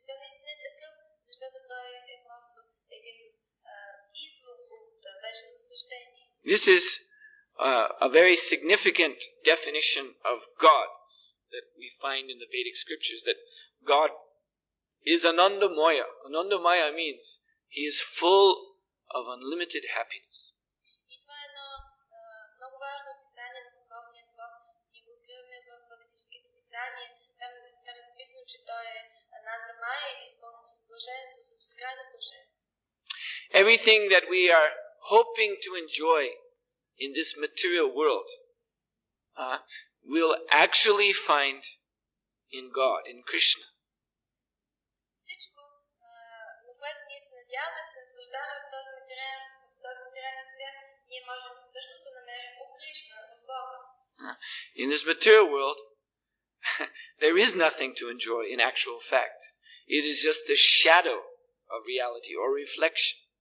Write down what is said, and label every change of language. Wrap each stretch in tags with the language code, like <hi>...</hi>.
<bg>Той не е такъв, защото той е просто един извор от вечно наслаждение.</bg> <en>This is a very significant definition of God that we find in the Vedic scriptures, that God is Anandamaya. Anandamaya means He is full of unlimited happiness.</en> <bg>И това е едно много важно описание на духовния Бог. Ние го откриваме в ведическите писания. Там е записано, че той е Анандамая или изпълнен с блаженство, с безкрайно блаженство.</bg> <en>Everything that we are hoping to enjoy in this material world, we'll actually find in God, in Krishna.</en> <bg>Всичко, на което ние се надяваме да се наслаждаваме в този материален свят, ние можем също да намерим у Кришна, в Бога.</bg> <en>In this material world, there is nothing to enjoy in actual fact. It is just the shadow of reality or reflection.</en>